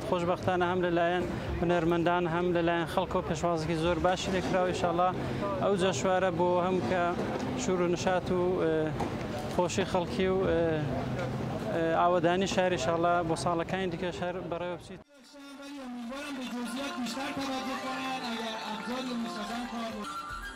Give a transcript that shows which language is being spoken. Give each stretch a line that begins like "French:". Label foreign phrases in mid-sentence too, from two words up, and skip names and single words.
Central Kurdish: خۆشبەختانە هەم لەلایەن هونەرمەندان هەم لەلایەن خەڵک و پێشوازێکی زۆر باشی لێکراوە. ئینشاڵڵا ئەو جەشوارە بۆ هەم کە شور و نشات و خۆشی خەڵکی و ئاوەدانی شاری ئینشاءالله بۆ ساڵەکانی دیکە شار بەڕێوە بچیت.
Persian: امیدوارم به جزئیات بیشتر توجه کنن اگر ابزاری مستلزم کار